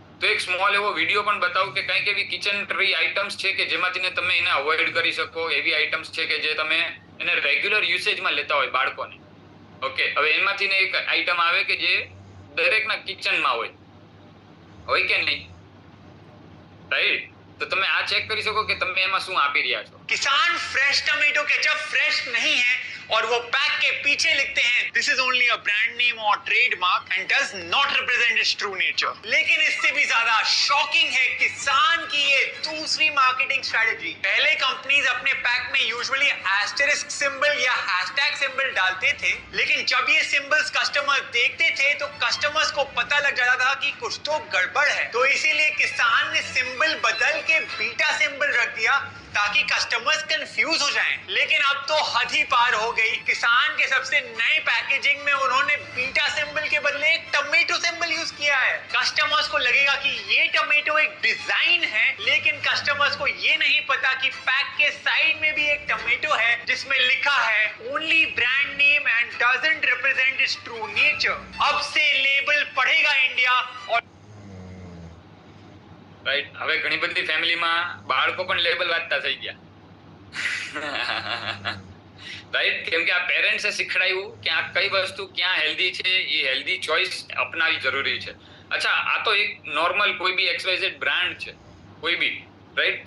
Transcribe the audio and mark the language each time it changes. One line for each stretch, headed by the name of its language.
Gujarati: તો એક સ્મોલ એવો વિડીયો પણ બતાવું કે કંઈક એવી કિચન ટ્રી આઇટમ્સ છે કે જેમાંથી તમે એને અવોઇડ કરી શકો. એવી આઇટમ્સ છે કે જે તમે એને રેગ્યુલર યુસેજમાં લેતા હોય બાળકોને. ઓકે, હવે એમાંથી એક આઇટમ આવે કે જે દરેકના કિચનમાં હોય, હોય કે નહીં, રાઈટ? તો તમે આ ચેક કરી શકો કે તમે એમાં શું આપી રહ્યા છો.
Hindi: किसान फ्रेश टमेटो केचप फ्रेश नहीं है और वो पैक के पीछे लिखते हैं
English: This is only a brand name और trademark and does not represent its true nature.
Hindi: लेकिन इससे भी ज्यादा शॉकिंग है किसान की ये दूसरी मार्केटिंग स्ट्रेटजी. पहले कंपनीज अपने पैक में यूजुअली एस्टेरिस्क सिंबल या हैशटैग सिंबल डालते थे, लेकिन जब ये सिंबल्स कस्टमर्स देखते थे तो कस्टमर्स को पता लग जाता था कि कुछ तो गड़बड़ है. तो इसीलिए किसान ने सिंबल बदल के बीटा सिंबल रख दिया ताकि कस्टमर्स कंफ्यूज हो जाएं. लेकिन अब तो हद ही पार हो गई. किसान के सबसे नए पैकेजिंग में उन्होंने बीटा सिंबल के बदले एक टमेटो सिंबल यूज किया है. कस्टमर्स को लगेगा कि ये टमेटो एक डिजाइन है, लेकिन कस्टमर्स को ये नहीं पता कि पैक के साइड में भी एक टमेटो है जिसमें लिखा है
English: Only brand name and doesn't represent its true nature.
Hindi: अब से लेबल पढ़ेगा इंडिया. और
Gujarati: રાઈટ, હવે ઘણી બધી ફેમિલીમાં બાળકો પણ લેબલ વાંચતા થઈ ગયા, રાઈટ? કેમ કે આ પેરેન્ટ્સે શીખડાયું કે આ કઈ વસ્તુ ક્યાં હેલ્ધી છે, એ હેલ્ધી ચોઇસ અપનાવી જરૂરી છે. અચ્છા, આ તો એક નોર્મલ કોઈ બી XYZ બ્રાન્ડ છે, કોઈ બી, રાઈટ?